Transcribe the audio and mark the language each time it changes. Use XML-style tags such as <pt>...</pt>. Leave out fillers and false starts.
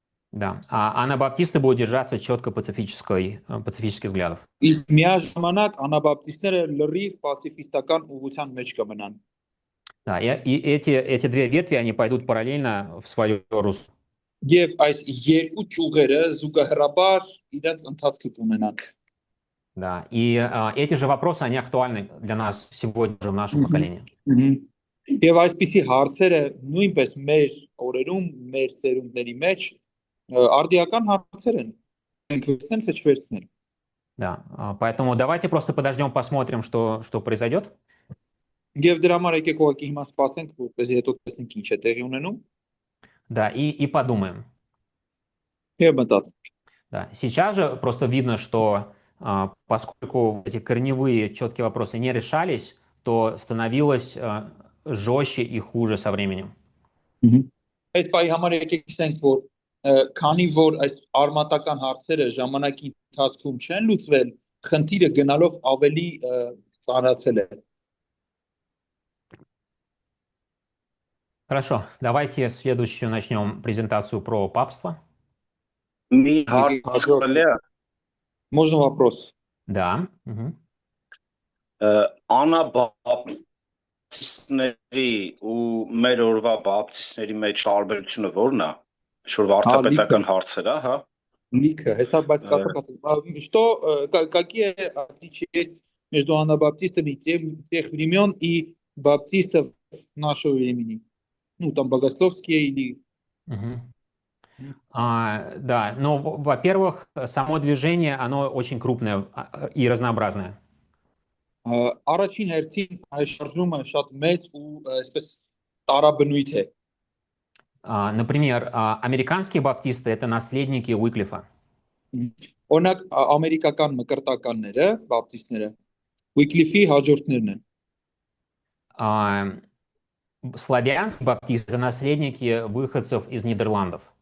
<ru>Да, а анабаптисты будут держаться четко пацифических взглядов.</ru> <hy>Իսկ միաժամանակ անաբապտիստները լրիվ պացիֆիստական ուղղության մեջ կմնան։</hy> <ru>Да, и эти две ветви, они пойдут параллельно в свое русло.</ru> <hy>Եվ այս երկու ճյուղերը զուգահեռաբար իրենց ընթացքը կունենան։</hy> <ru>Да, и эти же вопросы, они актуальны для нас сегодня же в нашем поколении.</ru> <hy>Եվ այսպիսի հարցերը նույնպես մեր օրերում, մեր սերունդների մեջ արդիական հարցեր են։ Մենք վերցնենք, թե չվերցնենք։</hy> <ru>Да, поэтому давайте просто подождем, посмотрим, что произойдет.</ru> <hy>Եվ դրա համար եկեք ուղղակի հիմա սպասենք, որպեսզի հետո տեսնենք ինչ է տեղի ունենում։</hy> <ru>Да, и подумаем.</ru> <hy>Եվ մտածենք։</hy> <ru>Да, сейчас же просто видно, что поскольку эти корневые четкие вопросы не решались, то становилось жестче и хуже со временем.</ru> <hy>Այդ պահի համար եկեք ասենք, որ քանի որ այս արմատական հարցերը ժամանակի ընթացքում չեն լուծվել, խնդիրը գնալով ավելի ծանրացել է։</hy> <ru>Хорошо, давайте следующую начнем презентацию про папство.</ru> <hy>Մի հարց հասկանալի է։</hy> <ru>Можно вопрос? Да.</ru> <hy>Անաբապտիստների ու մեր օրվա բապտիստների մեջ տարբերությունը ո՞րն է։ Շուտ վարդապետական հարցեր է, հա։</hy> <ru>Лика, это что какие отличия есть между анабаптистами тех времен и баптистов нашего времени? Ну, там богословские или... Да, ну, во-первых, само движение, оно очень крупное и разнообразное.</ru> <hy>Առաջին հերթին այս շարժումը շատ մեծ ու այսպես տարաբնույթ է։</hy> <ru>Например, американские баптисты – это наследники Уиклифа.</ru> <hy>Օրինակ, ամերիկական մկրտականները, բապտիստները, Ուիկլիֆի հաջորդներն են։</hy> <ru>Славянские баптисты – это наследники выходцев из Нидерландов.</ru>